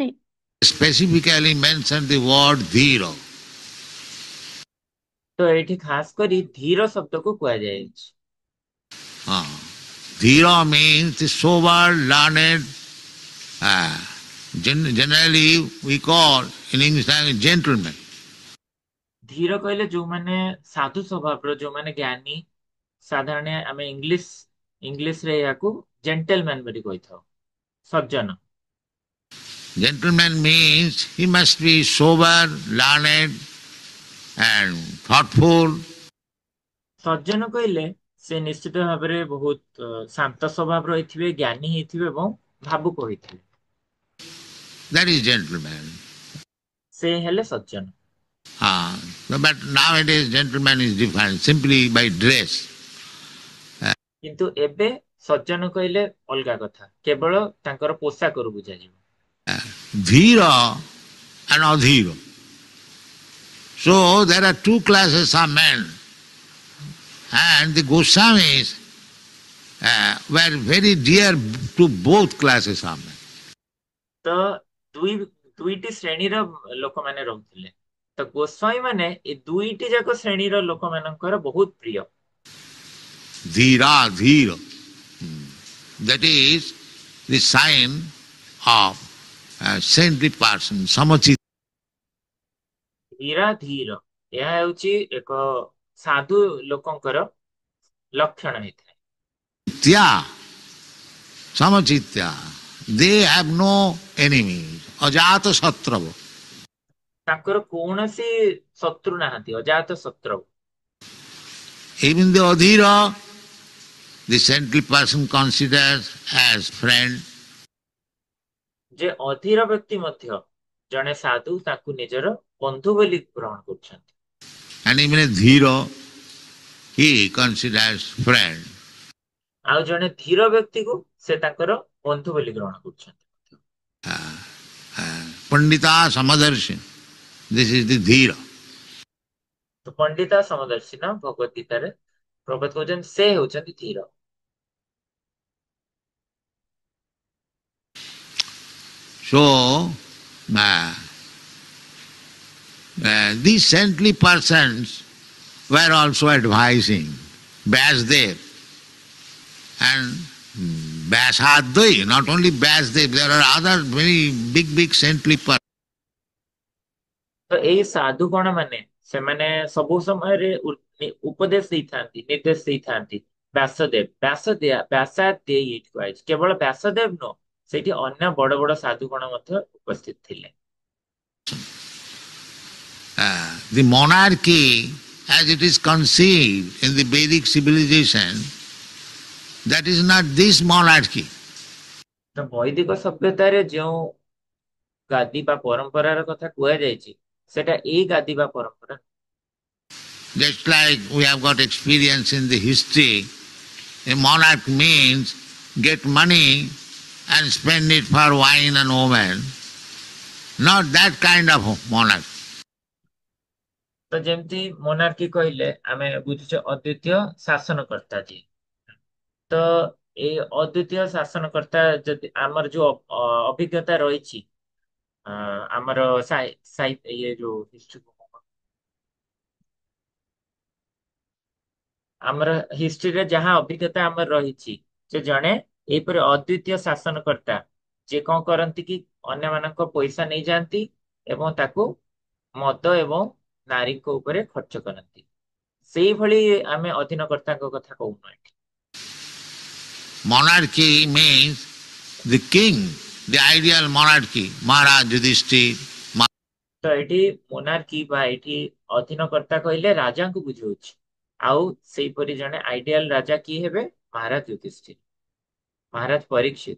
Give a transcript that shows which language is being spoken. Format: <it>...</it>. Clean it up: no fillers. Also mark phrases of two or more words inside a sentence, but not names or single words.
<en>Specifically mentioned the word dhira.</en> <or>ତ ଏଇଠି ଖାସ କରି ଧୀର ଶବ୍ଦକୁ କୁହାଯାଇଛି।</or> <en>Dhira means the sober, learned, generally we call in English language gentleman.</en> <or>ଧୀର କହିଲେ ଯୋଉମାନେ ସାଧୁ ସ୍ୱଭାବର ଯୋଉମାନେ ଜ୍ଞାନୀ ସାଧାରଣ ଆମେ ଇଂଲିଶରେ ଏହାକୁ ଜେଣ୍ଟଲମ୍ୟାନ ବୋଲି କହିଥାଉ ସଜ୍ଜନ।</or> <en>Gentleman means he must be sober, learned and thoughtful.</en> <or>ସଜ୍ଜନ କହିଲେ ସେ ନିଶ୍ଚିତ ଭାବରେ ବହୁତ ଶାନ୍ତ ସ୍ୱଭାବର ହେଇଥିବେ ଜ୍ଞାନୀ ହେଇଥିବେ ଏବଂ ଭାବୁକ ହେଇଥିବେ।</or> <en>That is gentleman.</en> <or>ସେ ହେଲେ ସଜ୍ଜନ।</or> <en>But nowadays gentleman is defined simply by dress.</en> <or>କିନ୍ତୁ ଏବେ ସଜ୍ଜନ କହିଲେ ଅଲଗା କଥା କେବଳ ତାଙ୍କର ପୋଷାକରୁ ବୁଝାଯିବ।</or> <en>Dhira and adhira. So there are two classes of men. and the Goswamis were very dear to both classes of men.</en> <or>ତ ଦୁଇଟି ଶ୍ରେଣୀର ଲୋକମାନେ ରହୁଥିଲେ। ତ ଗୋସ୍ୱାମୀ ମାନେ ଏ ଦୁଇଟି ଯାକ ଶ୍ରେଣୀର ଲୋକମାନଙ୍କର ବହୁତ ପ୍ରିୟ।</or> <en>Dhira, dhira. That is the sign of a saintly person, samachita.</en> <or>ଧୀରା ଧୀର ଏହା ହେଉଛି ଏକ ସାଧୁ ଲୋକଙ୍କର ଲକ୍ଷଣ ହେଇଥାଏ।</or> <en>Samachitya. They have no enemies.</en> <sa>Ajata satrava.</sa> <or>ତାଙ୍କର କୌଣସି ଶତ୍ରୁ ନାହାନ୍ତି, ଅଜାତ ଶତ୍ରୁ।</or> <en>Even the adhira, the saintly person considers as friend.</en> <or>ଯେ ଅଧୀର ବ୍ୟକ୍ତି ମଧ୍ୟ ଜଣେ ସାଧୁ ତାକୁ ନିଜର ବନ୍ଧୁ ବୋଲି ଗ୍ରହଣ କରୁଛନ୍ତି।</or> <en>And even a dhira, he considers friend.</en> <or>ଆଉ ଜଣେ ଧୀର ବ୍ୟକ୍ତିକୁ ସେ ତାଙ୍କର ବନ୍ଧୁ ବୋଲି ଗ୍ରହଣ କରୁଛନ୍ତି।</or> <sa>Pandita Samadarshi.</sa> <en>This is the dhira.</en> <or>ତ ପଣ୍ଡିତା ସମଦର୍ଶିନ ଭଗବତ ଗୀତାରେ ପ୍ରଭୁପାଦ କହୁଛନ୍ତି ସେ ହେଉଛନ୍ତି ଧୀର।</or> <en>So, these saintly persons were also advising Vyasdev and Vyasadvai, not only Vyasdev, there are other very big saintly persons.</en> <or>ତ ଏଇ ସାଧୁ ଗଣ ମାନେ ସେମାନେ ସବୁ ସମୟରେ ଉପଦେଶ ଦେଇଥାନ୍ତି, ନିର୍ଦ୍ଦେଶ ଦେଇଥାନ୍ତି। ବ୍ୟାସାଦେବ ଏଇଠି କୁହାଯାଇଛି। କେବଳ ବ୍ୟାସଦେବ ନୁହଁ, ସେଇଠି ଅନ୍ୟ ବଡ ବଡ ସାଧୁ ଗଣ ମଧ୍ୟ ଉପସ୍ଥିତ ଥିଲେ।</or> <en>The monarchy, as it is conceived in the Vedic civilization, that is not this monarchy.</en> <or>ତ ବୈଦିକ ସଭ୍ୟତାରେ ଯେଉଁ ଗାଦି ବା ପରମ୍ପରାର କଥା କୁହାଯାଇଛି ସେଟା ଏଇ ଗାଦି ବା ପରମ୍ପରା।</or> <en>Just like we have got experience in the history, a monarch means get money and spend it for wine and women. Not that kind of monarch.</en> <or>ତ ଯେମିତି ମୋନାର୍କି କହିଲେ ଆମେ ବୁଝୁଛେ ଅଦ୍ୱିତୀୟ ଶାସନକର୍ତ୍ତା ଯିଏ। ତ ଏଇ ଅଦ୍ୱିତୀୟ ଶାସନକର୍ତ୍ତା ଯଦି ଆମର ଯୋଉ ଅଭିଜ୍ଞତା ରହିଛି ଆମର ଇଏ ଯୋଉ ଆମର ହିଷ୍ଟ୍ରିରେ ଯାହା ଅଭିଜ୍ଞତା ଆମର ରହିଛି ଯେ ଜଣେ ଏଇପରି ଅଦ୍ୱିତୀୟ ଶାସନକର୍ତ୍ତା ଯିଏ କଣ କରନ୍ତି କି ଅନ୍ୟମାନଙ୍କ ପଇସା ନେଇଯାଆନ୍ତି ଏବଂ ତାକୁ ମଦ ଏବଂ ନାରୀଙ୍କ ଉପରେ ଖର୍ଚ୍ଚ କରନ୍ତି। ସେଇଭଳି ଆମେ ଅଧୀନକର୍ତ୍ତାଙ୍କ କଥା କହୁନୁ ଏଠି।</or> <en>Monarchy means the king, the ideal monarchy, Maharaj Yudhishthir.</en> <or>ତ ଏଠି ମୋନାର୍କି ବା ଏଠି ଅଧୀନକର୍ତ୍ତା କହିଲେ ରାଜାଙ୍କୁ ବୁଝଉଛି। ଆଉ ସେଇପରି ଜଣେ ଆଇଡିଆଲ ରାଜା କିଏ ହେବେ? ମହାରାଜ ଯୁଧିଷ୍ଠିର, ମହାରାଜ ପରୀକ୍ଷିତ।</or>